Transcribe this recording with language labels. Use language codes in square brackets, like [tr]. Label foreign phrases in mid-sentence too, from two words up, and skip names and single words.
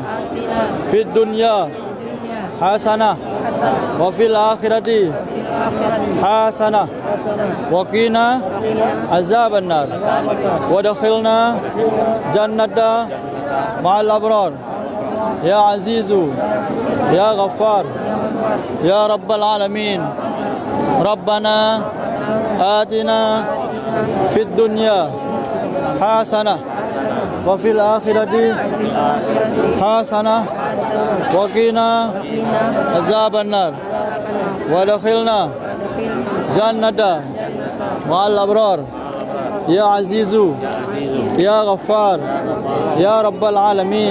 [ar] في الدنيا حسنة وفي الآخرة حسنة وقنا عذاب النار وادخلنا جنة مع الأبرار يا عزيز يا غفار يا رب العالمين. Rabbana آتنا في الدنيا حسنة وفي الآخرة حسنة وقنا عذاب النار وادخلنا جنة مع الأبرار يا عزيز يا غفار يا رب العالمين.